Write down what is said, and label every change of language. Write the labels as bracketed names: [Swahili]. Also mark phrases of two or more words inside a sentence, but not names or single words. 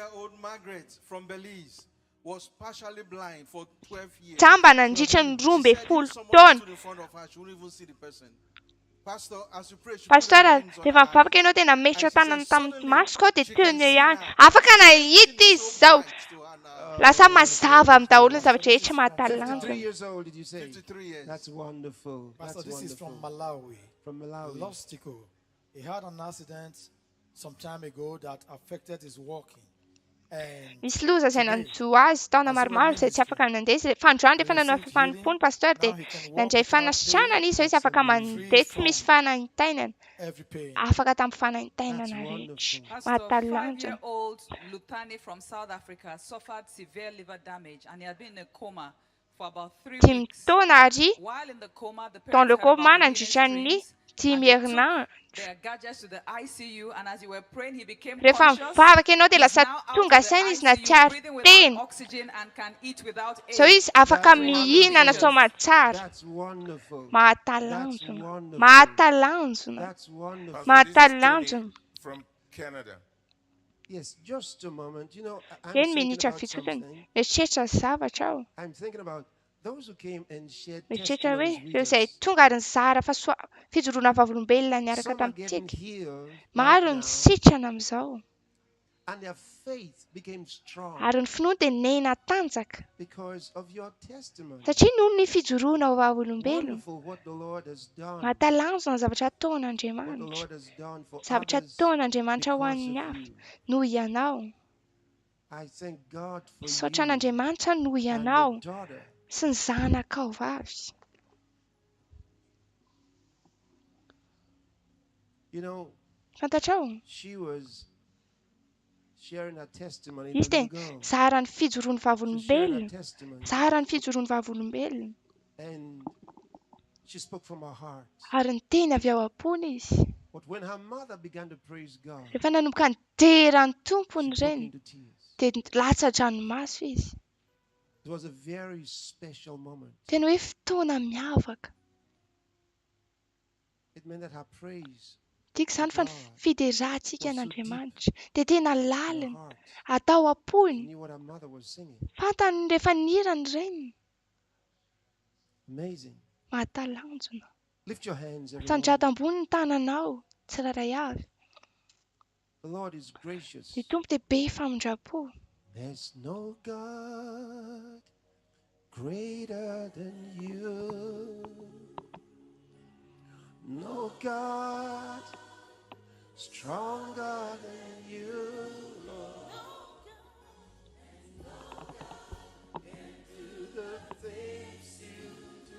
[Malagasy] tsamba nandritra ny 12 taona pastora rehefa mivavaka ianao dia nametra tanana tamin'ny masoko ao dia teo ny eo ihany afaka nahita izy izao lasa mazava amin'ny daholo ny zavatra rehetra mahatalanjona [English] This is from Malawi. Lostico. He had an accident some time ago that affected his walking. [Malagasy] misy loza izay nanjo azy taona maromaro izay tsy afaka nandeha izy fa androany rehefa nanao fanompoana pastora dia nandray fanasitranana izy hoe afaka mandeha tsy misy fanahintainana afaka tamin'ny fanahintainana rehetra mahatalanjona dimy taona ary [French] dans le coma [Malagasy] nandritra ny Dimy herinandro. [English] Their gadgets to the ICU, and as you were praying, he became [Malagasy] Rehefa [English] conscious. [Malagasy] mivavaka ianao dia [English] He's [Malagasy] lasa [English] now out [Malagasy] tonga [English] of the [Malagasy] saina izy na [English] ICU, [Malagasy] tiary [English] breathing without [Malagasy] teny. [English] oxygen and can eat without [Malagasy] Zao [English] aid. [Malagasy] izy afaka mihinana soma tsara. [English] That's wonderful. [Malagasy] Mahatalanjona. Mahatalanjona. Mahatalanjona. [English] From Canada. Yes, just a moment. You know, I'm [Malagasy] Eny [English] thinking [Malagasy] minitra [English] about [Malagasy] fitsotany. [English] something. [Malagasy] Mieritreritra zavatra aho. [English] I'm thinking about those who came and shared [Malagasy] Mieritreritra hoe [English] testimonies with [Malagasy] ireo izay [English] us. [Malagasy] tonga ary nizara fa fijoroana vavolombelona niaraka [English] Some are getting [Malagasy] tamintsika. [English] healed [Malagasy] Maro [English] right [Malagasy] ny [English] now, [Malagasy] sitrana amin'izao. [English] and their faith became strong [Malagasy] Ary ny finoany dia nena tanjaka. [English] because of your testimony. [Malagasy] Satria noho ny fijoroana ho vavolombelona. [English] Wonderful what the Lord has done. [Malagasy] Mahatalanjona ny zavatra [English] What the [Malagasy] ataon'Andriamanitra. [English] Lord has done for [Malagasy] Zavatra [English] others [Malagasy] ataon'Andriamanitra ho [English] because [Malagasy] an'ny [English] of [Malagasy] hafa [English] you. [Malagasy] noho ianao. [English] I thank God for [Malagasy] Misaotra [English] you [Malagasy] an'Andriamanitra noho [English] and your [Malagasy] ianao [English] daughter. [Malagasy] sy ny zanakao vavy. [English] You know, [Malagasy] Fantatrao? [English] she was sharing her testimony [Malagasy] Izy [English] a [Malagasy] dia [English] little ago. [Malagasy] zara ny fijoroany [English] She shared her [Malagasy] vavolombelona. [English] testimony [Malagasy] Zara ny fijoroany vavolombelona. [English] and she spoke from her heart. [Malagasy] Ary ny teny avy ao am-pony izy. [English] But when her mother began to praise God, [Malagasy] Rehefa nanomboka nidera ny tompony [English] she broke [Malagasy] ireny [English] into tears. [Malagasy] dia latsa-dranomaso izy. [English] It was a very special moment. [Malagasy] Tena hoe fotoana miavaka. [English] It meant that her praise [Malagasy] Tiako izany fa ny [English] God [Malagasy] fiderahantsika [English] was so [Malagasy] an'Andriamanitra dia tena [English] her [Malagasy] lalina. [English] heart. [Malagasy] Atao [English] She [Malagasy] am-pony. [English] knew what her mother was singing. [Malagasy] Fantany rehefa nirany ireny. [English] Amazing. [Malagasy] Mahatalanjona. [English] Lift your hands, everyone. [Malagasy] Sandrata ambony ny tananao. Tsiraray avy. [English] The Lord is gracious. [Malagasy] Ny tompo dia be famindrapo. [English] There's no God greater than you. No God stronger than you, Lord. Do the things you do.